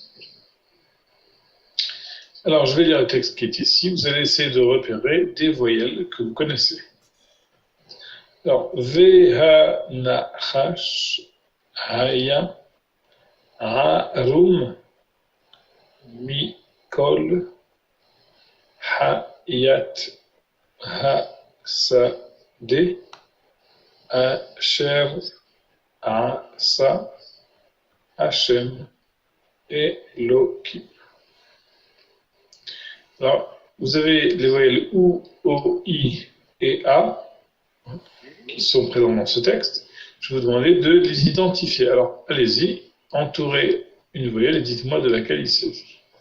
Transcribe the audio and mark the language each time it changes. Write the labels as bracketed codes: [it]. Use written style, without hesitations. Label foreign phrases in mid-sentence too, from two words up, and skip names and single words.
[fr] Alors, je vais lire le texte qui est ici. Vous allez essayer de repérer des voyelles que vous connaissez. Alors, [he] והנחש היה ערום מכל חית השדה אשר עשה השם אלהים. [fr] Alors, vous avez les voyelles OU, O, I et A qui sont présentes dans ce texte. Je vais vous demander de les identifier. Alors, allez-y, entourez une voyelle et dites-moi de laquelle il s'agit.